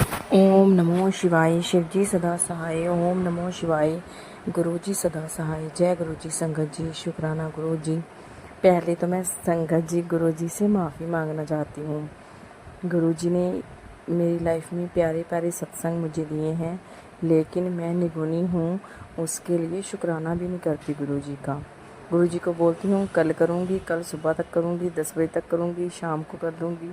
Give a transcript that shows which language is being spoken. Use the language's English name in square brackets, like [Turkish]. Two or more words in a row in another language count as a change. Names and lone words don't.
[Sanskrit] ओम नमो शिवाय। [Hindi] शिवजी सदा सहाय। [Sanskrit] ओम नमो शिवाय। [Hindi] गुरु जी सदा सहाय। जय गुरु जी। संगत जी शुक्राना गुरु जी। पहले तो मैं संगत जी गुरु जी से माफ़ी मांगना चाहती हूँ। गुरु जी ने मेरी लाइफ में प्यारे प्यारे सत्संग मुझे दिए हैं, लेकिन मैं निगुनी हूँ, उसके लिए शुक्राना भी नहीं करती गुरु जी का। गुरु जी को बोलती हूँ कल करूँगी, कल सुबह तक करूँगी, 10 बजे तक करूँगी, शाम को कर दूँगी।